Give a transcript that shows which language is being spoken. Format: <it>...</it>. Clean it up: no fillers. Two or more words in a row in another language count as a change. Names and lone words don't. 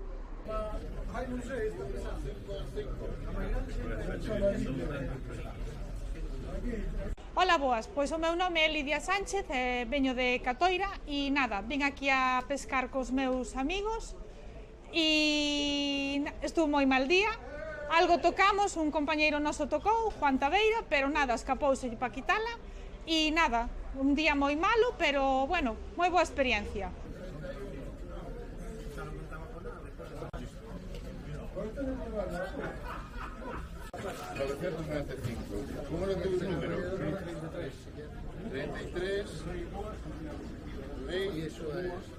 <gl>Hola, boas, pois o meu nome é Lidia Sánchez, veño de Catoira e nada, vin aquí a pescar cos meus amigos e estuvo moi mal día. Algo tocamos, un compañeiro noso tocou, Juan Tabeira, pero nada, escapouse para quitala e nada, un día moi malo, pero bueno, moi boa experiencia.</gl> <es>¿Cómo lo tuvo el número? 33. Y eso es.</es>